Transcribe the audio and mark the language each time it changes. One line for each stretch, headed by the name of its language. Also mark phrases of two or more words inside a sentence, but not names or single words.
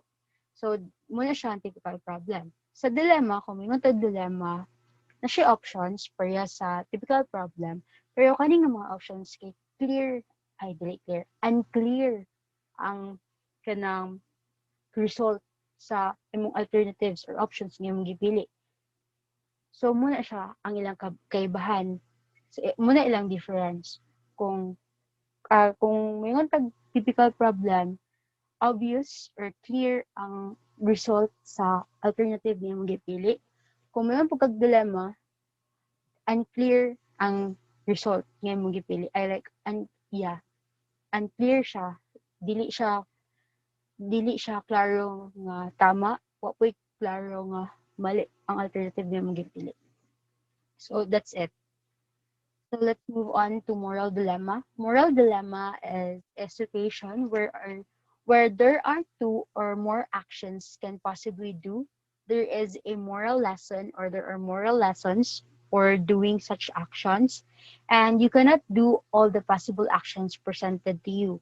Cebuano: So muna siya ang
English: typical problem.
Cebuano: Sa dilemma, kung may dilemma, na siya options pareha sa
English: typical problem,
Cebuano: pero kani nga mga options kay clear, ay dili clear, unclear ang kanang result sa imong
English: alternatives or options
Cebuano: nga imong gipili. So muna siya ang ilang kaibahan, so, muna ilang difference. Kung mayroon tag
English: typical problem, obvious or clear
Cebuano: ang result sa alternative nga imong gipili. Kung mayroon pagkag dilemma, unclear ang result nga imong gipili. Yeah, unclear siya. Dili siya klaro nga tama, wa po'y klaro nga mali ang alternative nga imong gipili.
English: So that's it. So let's move on to moral dilemma. Moral dilemma is a situation where there are two or more actions can possibly do. There is a moral lesson or there are moral lessons for doing such actions, and you cannot do all the possible actions presented to you.